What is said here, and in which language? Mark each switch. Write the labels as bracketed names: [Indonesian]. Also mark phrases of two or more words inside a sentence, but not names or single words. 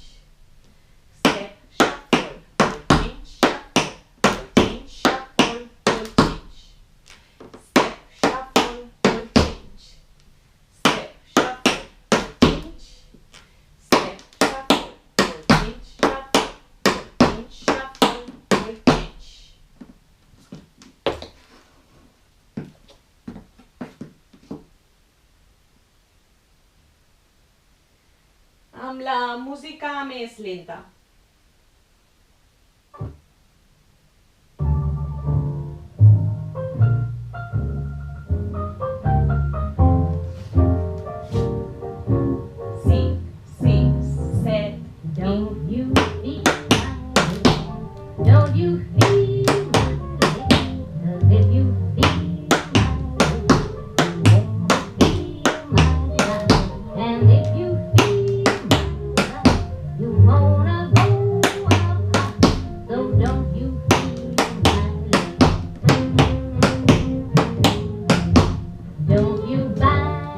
[English] Step, shuffle, voltage, shuffle, voltage, shuffle, voltage. Step, shuffle, voltage. Step, shuffle, voltage. Step, shuffle, voltage, shuffle, voltage, shuffle, voltage. [Catalan] Amb la música més lenta. [English] Don't you feel my Don't you feel my 'Cause if you feel my feel my And if you feel my you wanna go out. So don't you feel my Don't you buy